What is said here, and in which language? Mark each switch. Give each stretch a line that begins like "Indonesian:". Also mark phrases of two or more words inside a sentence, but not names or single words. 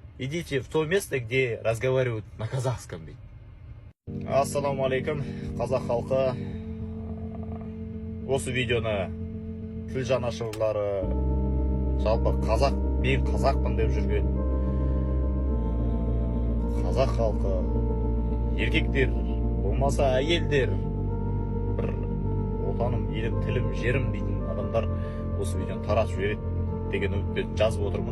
Russian: идите в то место, где разговаривают на казахском.
Arabic: السلام عليكم,
Kazakh: қазақ халқы. Осы видеоны тіл жанашырлары, жалпы қазақ, мен қазақпын деп жүрген қазақ халқы, еркектер, болмаса әйелдер, бір отаным, елім, тілім, жерім дейтін адамдар осы видеоны таратып жібереді деген үмітпен жазып отырмын.